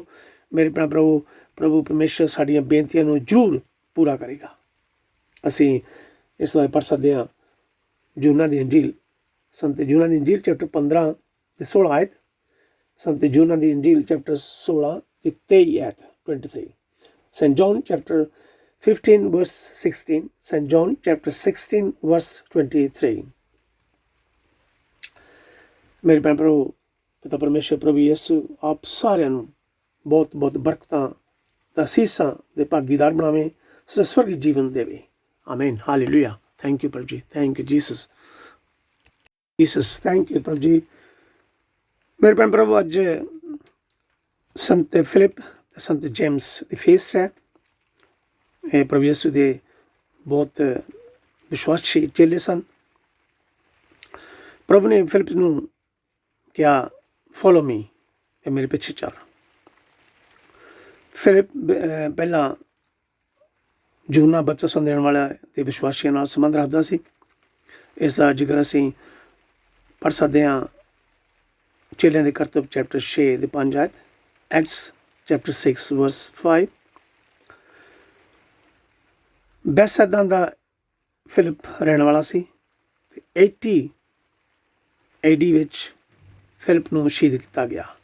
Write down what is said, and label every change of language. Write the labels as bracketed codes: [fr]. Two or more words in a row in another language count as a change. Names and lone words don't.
[pa] ਮੇਰੇ ਭੈਣ ਭਰਾਵੋ, ਪ੍ਰਭੂ ਪਰਮੇਸ਼ਰ ਸਾਡੀਆਂ ਬੇਨਤੀਆਂ ਨੂੰ ਜ਼ਰੂਰ ਪੂਰਾ ਕਰੇਗਾ। ਅਸੀਂ ਇਸ ਬਾਰੇ ਪੜ੍ਹ ਸਕਦੇ ਹਾਂ ਜੂਨਾ ਦੀ ਅੰਜੀਲ, ਸੰਤ ਜੂਨਾ ਦੀ ਅੰਜੀਲ ਚੈਪਟਰ 15 ਤੇ 16 ਆਇਤ। ਸੰਤ ਯੂਹੰਨਾ ਦੀ ਇੰਜੀਲ ਚੈਪਟਰ 16 ਤੇ 23 ਐਤ 23, St. [en] John chapter 15 verse 16, St. John chapter 16 verse 23। [pa] ਮੇਰੇ ਭੈਣ ਭਰਾਵੋ, ਪਿਤਾ ਪਰਮੇਸ਼ਰ ਪ੍ਰਭੂ ਯਿਸੂ ਆਪ ਸਾਰਿਆਂ ਨੂੰ ਬਹੁਤ ਬਹੁਤ ਬਰਕਤਾਂ ਦਾ ਅਸੀਸਾਂ ਦੇ ਭਾਗੀਦਾਰ ਬਣਾਵੇ, ਸਵਰਗੀ ਜੀਵਨ ਦੇਵੇ। ਆਮੀਨ, ਹਾਲੇਲੂਇਆ। [en] thank you [pa] ਪ੍ਰਭੂ ਜੀ, [en] thank you Jesus, thank you [pa] ਪ੍ਰਭੂ ਜੀ। ਮੇਰੇ ਭੈਣ ਭਰਾਵੋ, ਅੱਜ ਸੰਤ ਫਿਲਿਪ ਤੇ ਸੰਤ ਜੇਮਸ ਦੀ ਫੀਸਟ ਹੈ। ਇਹ ਪ੍ਰਭੂ ਯਿਸੂ ਦੇ ਬਹੁਤ ਵਿਸ਼ਵਾਸੀ ਚੇਲੇ ਸਨ। ਪ੍ਰਭੂ ਨੇ ਫਿਲਿਪ ਨੂੰ ਕਿਹਾ, [en] follow me, [pa] ਇਹ ਮੇਰੇ ਪਿੱਛੇ ਚੱਲ। ਫਿਲਿਪ ਪਹਿਲਾਂ [hi] यूहन्ना बपतिस्मा देने वाला [pa] ਤੇ ਵਿਸ਼ਵਾਸੀਆਂ ਨਾਲ ਸੰਬੰਧ ਰੱਖਦਾ ਸੀ। ਇਸ ਦਾ ਜ਼ਿਕਰ ਅਸੀਂ ਪੜ੍ਹ ਸਕਦੇ ਹਾਂ ਚੇਲਿਆਂ ਦੇ ਕਰਤੱਵ ਚੈਪਟਰ 6 ਦੇ 5 ਆਇਤ, ਐਕਟਸ ਚੈਪਟਰ 6 ਵਰਸ 5। ਬੈਤਸੈਦਾ ਦਾ ਫਿਲਿਪ ਰਹਿਣ ਵਾਲਾ ਸੀ ਤੇ 80 AD ਵਿੱਚ ਫਿਲਿਪ ਨੂੰ ਸ਼ਹੀਦ ਕੀਤਾ ਗਿਆ।